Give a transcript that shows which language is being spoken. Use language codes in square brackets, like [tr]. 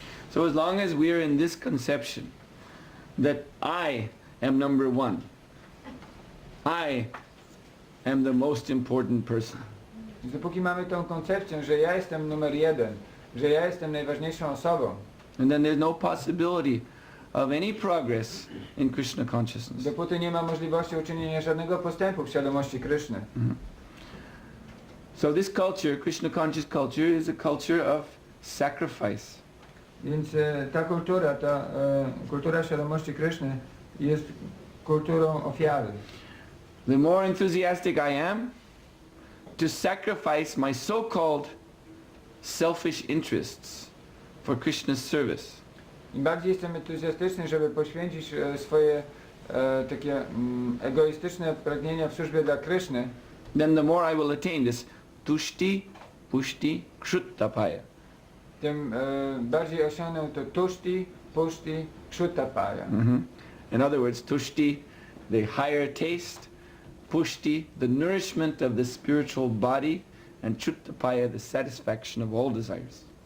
[en] So as long as we are in this conception that I am number one, I am the most important person, [pl] Dopóki mamy tą koncepcję, że ja jestem numer jeden, że ja jestem najważniejszą osobą, [en] and then there's no possibility of any progress in Krishna consciousness. [pl] dopóty nie ma możliwości uczynienia żadnego postępu w świadomości Kryszny. [en] So this culture, Krishna conscious culture, is a culture of sacrifice. [pl] Więc ta kultura świadomości Kryszny jest kulturą ofiary. [en] The more enthusiastic I am to sacrifice my so-called selfish interests for Krishna's service, [pl] Im bardziej jestem entuzjastyczny, żeby poświęcić swoje takie egoistyczne pragnienia w służbie dla Kryszny, [en] then the more I will attain this tushti, pushti, kshuttapaya. [pl] tym bardziej osiągnę to tushti, pushti, kshuttapaya. [en] In other words, tushti, the higher taste, pushti, the nourishment of the spiritual body, and kshuttapaya, the satisfaction of all desires.